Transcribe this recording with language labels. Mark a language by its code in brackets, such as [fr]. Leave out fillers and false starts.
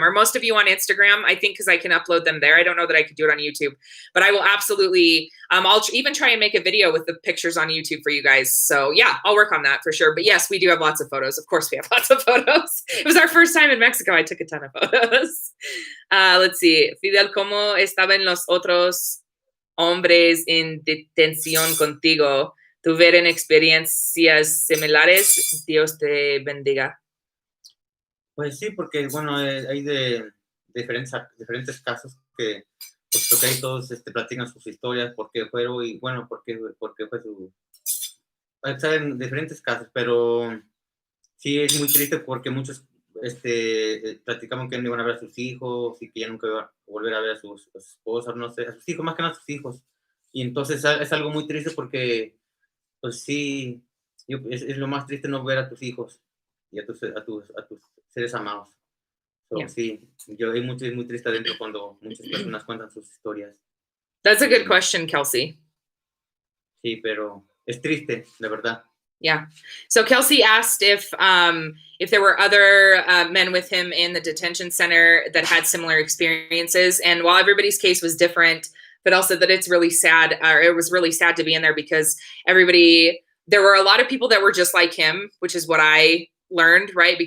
[en] Are most of you on Instagram? I think because I can upload them there. I don't know that I could do it on YouTube, but I will absolutely. I'll even try and make a video with the pictures on YouTube for you guys. So yeah, I'll work on that for sure. But yes, we do have lots of photos. Of course, we have lots of photos. It was our first time in Mexico. I took a ton of photos. Let's see. [es] Fidel, ¿cómo estaban los otros hombres en detención contigo? ¿Tuvieron experiencias similares? Dios te bendiga. Pues sí, porque bueno, hay de diferentes casos que pues ahí todos platican sus historias, por qué fueron y bueno, por qué fue su... Saben diferentes casos, pero sí es muy triste porque muchos platicaban que no iban a ver a sus hijos y que ya nunca iban a volver a ver a sus esposas, no sé, a sus hijos, más que nada a sus hijos. Y entonces es algo muy triste porque, pues sí, es lo más triste no ver a tus hijos y a tus seres amados. [en] So, Yeah. [es] sí, es muy triste adentro cuando muchas personas cuentan sus historias. [en] That's a good question, Kelsey. [es] Sí, pero es triste, de verdad. [en] Yeah. So Kelsey asked if there were other men with him in the detention center that had similar experiences. And while everybody's case was different, but also that it's really sad, or it was really sad to be in there because there were a lot of people that were just like him, which is what I learned, right?